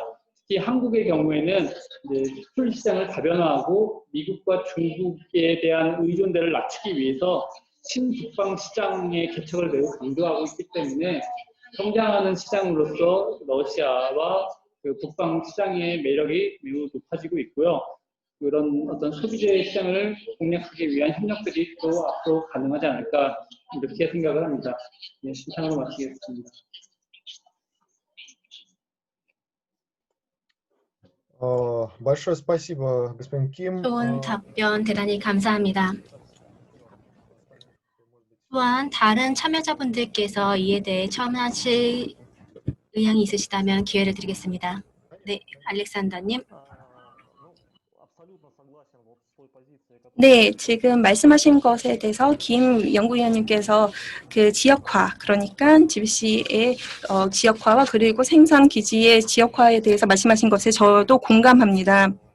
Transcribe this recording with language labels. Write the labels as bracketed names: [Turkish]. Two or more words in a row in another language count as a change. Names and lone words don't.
[Korean] 특히 한국의 경우에는 이제 수출 시장을 다변화하고 미국과 중국에 대한 의존도를 낮추기 위해서 친북방 시장의 개척을 매우 강조하고 있기 때문에 성장하는 시장으로서 러시아와 그 북방 시장의 매력이 매우 높아지고 있고요. 그런 어떤 소비재 시장을 공략하기 위한 협력들이 또 앞으로 가능하지 않을까 이렇게 생각을 합니다. 네, 신청으로 마치겠습니다. [Russian] Большое спасибо, господин Ким. [Korean] 좋은 답변 대단히 감사합니다. 또한 다른 참여자분들께서 이에 대해 첨언하실 의향이 있으시다면 기회를 드리겠습니다. 네, 알렉산더님. 네, 지금 말씀하신 것에 대해서 김 연구위원님께서 그 지역화, 그러니까 GBC의 지역화와 그리고 생산 기지의 지역화에 대해서 말씀하신 것에 저도 공감합니다.